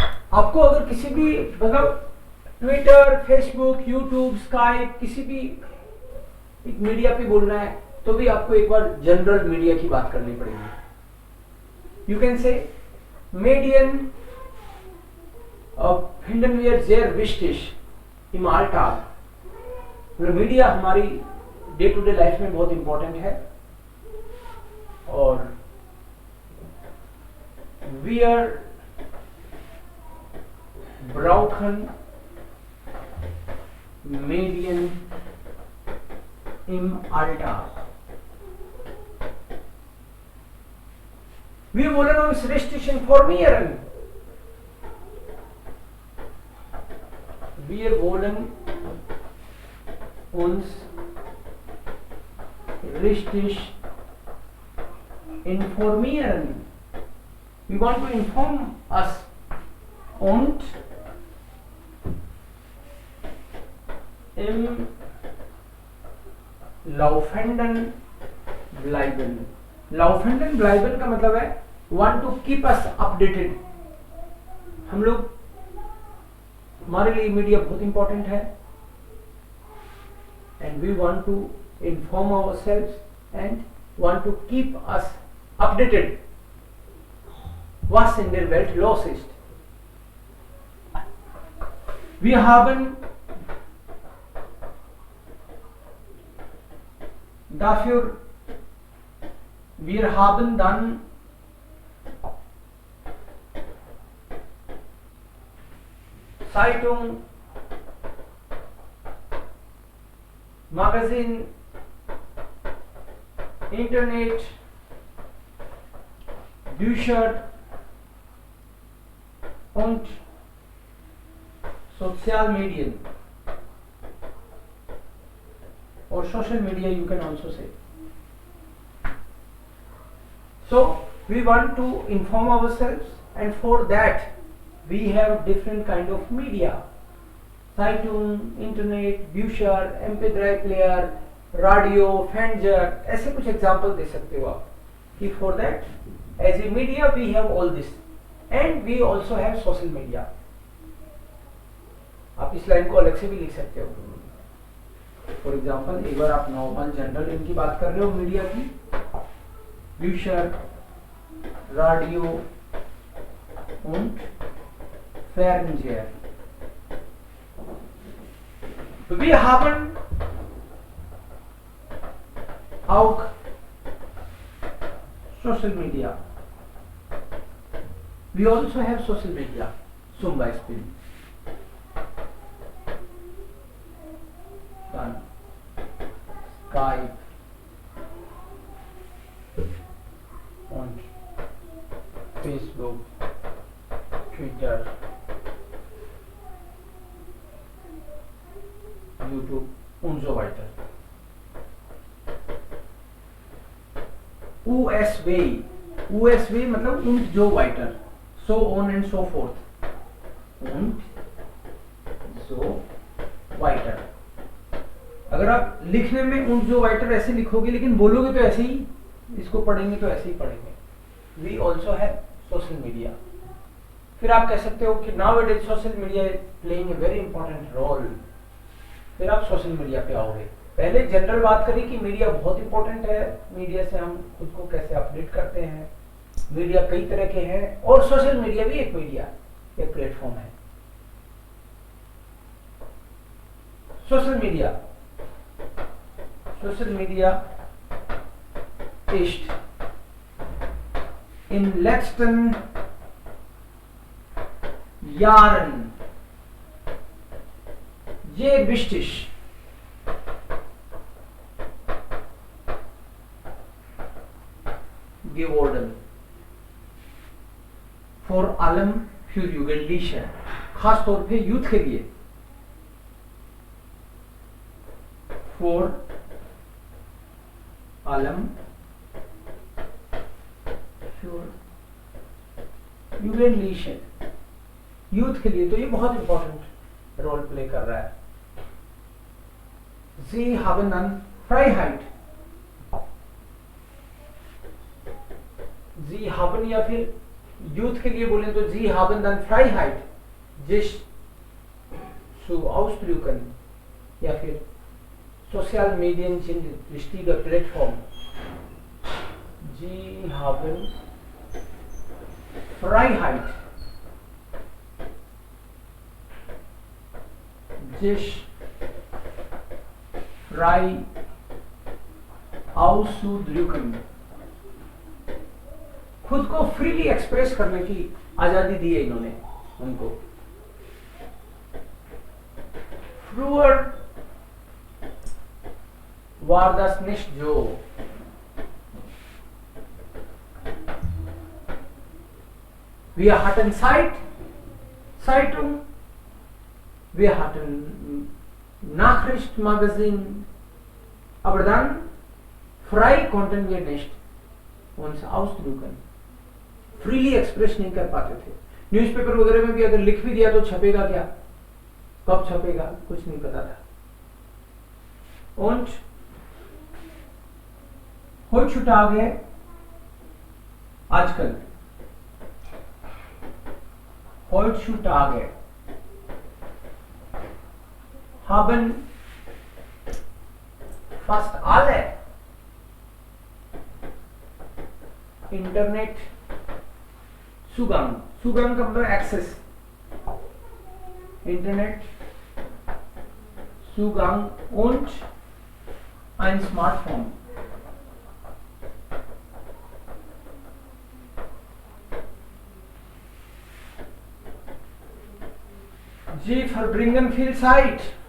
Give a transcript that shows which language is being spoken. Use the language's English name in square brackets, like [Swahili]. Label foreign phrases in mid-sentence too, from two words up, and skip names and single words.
[Hindi] आपको अगर किसी भी मतलब ट्विटर, फेसबुक, यूट्यूब, स्काइप किसी भी एक मीडिया पे बोलना है तो भी आपको एक बार जनरल मीडिया की बात करनी पड़ेगी। [English] you can say [German] मीडियन finden wir sehr wichtig im Alltag। [Hindi] मतलब मीडिया हमारी [English] day to day life [Hindi] में बहुत इंपॉर्टेंट है और [German] wir brauchen Medien im Alltag। Wir wollen uns richtig informieren। Wir wollen uns richtig informieren। [English] We want to inform us [German] und im Laufenden bleiben। Laufenden bleiben [Hindi] का मतलब है [English] want to keep us updated। [Hindi] हम लोग हमारे लिए मीडिया बहुत इंपॉर्टेंट है [English] and we want to inform ourselves and want to keep us updated [German] was in der Welt los ist। Wir haben dafür wir haben dann Zeitung, Magazin, Internet, Bücher und Sozialmedien [English] or social media you can also say। So we want to inform ourselves and for that we have different kind of media। [German] Zeitung, Internet, Bücher, MP3 player, radio, Fencer, [Hindi] ऐसे कुछ एग्जाम्पल दे सकते हो आप कि [English] for that as a media we have all this and we also have social media। [Hindi] आप इस लाइन को अलग से भी लिख सकते हो। [English] for example [Hindi] एक बार आप नॉर्मल जनरल इनकी बात कर रहे हो मीडिया की, [German] Bücher, Radio und Fernseher। Wir haben auch [English] social media। We also have social media [German] zum Beispiel dann Skype und Facebook, Twitter, YouTube und so weiter। USB, USB मतलब und so weiter, [English] so on and so forth [German] und so weiter। [Hindi] अगर आप लिखने में [German] und so weiter [Hindi] ऐसे लिखोगे लेकिन बोलोगे तो ऐसे ही, इसको पढ़ेंगे तो ऐसे ही पढ़ेंगे। [English] We also have social media। [Hindi] फिर आप कह सकते हो कि [English] nowadays social media is playing a very important role। [Hindi] फिर आप सोशल मीडिया पे आओगे। पहले जनरल बात करी कि मीडिया बहुत इंपॉर्टेंट है, मीडिया से हम खुद को कैसे अपडेट करते हैं। मीडिया कई तरह के हैं और सोशल मीडिया भी एक मीडिया, एक प्लेटफॉर्म है। [English] social media [German] ist in letzten Jahren sehr wichtig geworden, vor allem für Jugendliche, [Hindi] खास तौर पे यूथ के लिए। [German] for allem für Jugendliche, [Hindi] यूथ के लिए तो ये बहुत इंपॉर्टेंट रोल प्ले कर रहा है। [German] Sie haben dann Freiheit। Sie haben [Hindi] या फिर यूथ के लिए बोले तो [German] Sie haben dann Freiheit, [Hindi] जिस [German] zu ausdrücken [Hindi] या फिर [English] social media [German] sind wichtige Plattform. Sie haben Freiheit, sich frei auszudrücken, [Hindi] खुद को फ्रीली एक्सप्रेस करने की आजादी दी है इन्होंने उनको. [German] Früher war das nicht so. Wir hatten Zeitung, wir hatten Nachrichtenmagazin, aber dann frei konnten wir nicht uns ausdrücken. [Hindi] फ्रीली एक्सप्रेस नहीं कर पाते थे. न्यूज़पेपर वगैरह में भी अगर लिख भी दिया तो छपेगा क्या, कब छपेगा, कुछ नहीं पता था. [German] Und heutzutage, आजकल, heutzutage haben fast alle Internet Zugang [Hindi] का मतलब [German] एक्सेस, Internet Zugang und ein Smartphone. Sie verbringen viel Zeit.